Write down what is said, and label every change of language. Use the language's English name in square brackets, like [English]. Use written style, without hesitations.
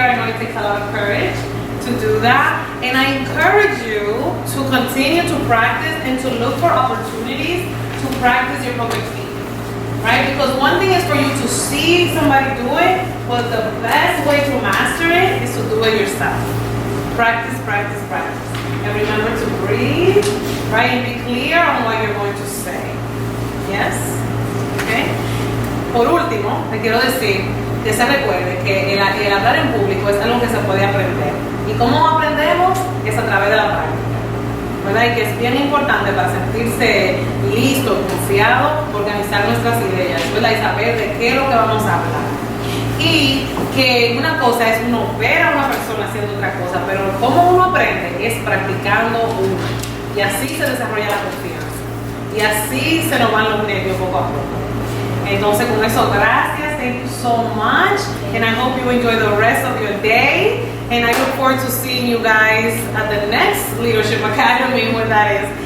[English] I know it takes a lot of courage to do that. And I encourage you to continue to practice and to look for opportunities to practice your public speaking, right? Because one thing is for you to see somebody do it, but the best way to master it is to do it yourself. Practice, practice, practice. And remember to breathe, right? And be clear on what you're going to say. Yes? Okay? [Spanish] Por último, te quiero decir que se recuerde que el hablar en público es algo que se puede aprender. ¿Y cómo aprendemos? Es a través de la práctica. ¿Verdad? Y que es bien importante para sentirse listo, confiado, organizar nuestras ideas, ¿verdad? Y saber de qué es lo que vamos a hablar. Y que una cosa es uno ver a una persona haciendo otra cosa, pero cómo uno aprende es practicando uno. Y así se desarrolla la confianza. Y así se nos van los nervios poco a poco. Entonces con eso, gracias, [English] thank you so much, and I hope you enjoy the rest of your day, and I look forward to seeing you guys at the next Leadership Academy, when that is.